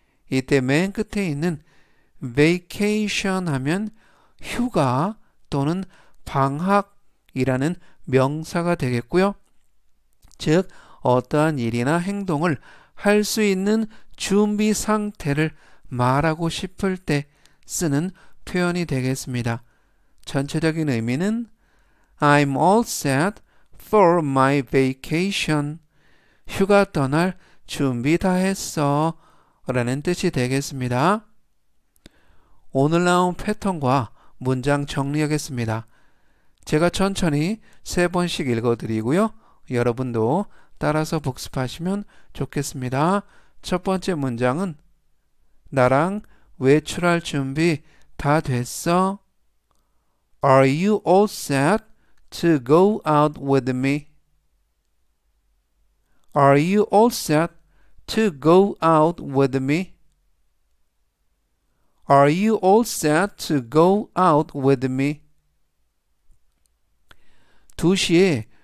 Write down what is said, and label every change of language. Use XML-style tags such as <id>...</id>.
<ko>이때 맨 끝에 있는 vacation 하면 휴가 또는 방학이라는 명사가 되겠고요. 즉 어떠한 일이나 행동을 할 수 있는 준비 상태를 말하고 싶을 때 쓰는 표현이 되겠습니다.</ko> <en>전체적인 의미는 I'm all set for my vacation.</en> <ko>휴가 떠날 준비 다 했어 라는 뜻이 되겠습니다. 오늘 나온 패턴과 문장 정리하겠습니다. 제가 천천히 3번씩 읽어드리고요. 여러분도 따라서 복습하시면 좋겠습니다. 첫 번째 문장은 나랑 외출할 준비 다 됐어?</ko> <en>Are you all set to go out with me? Are you all set to go out with me? Are you all set to go out with me?</en> <ko>2시에</ko>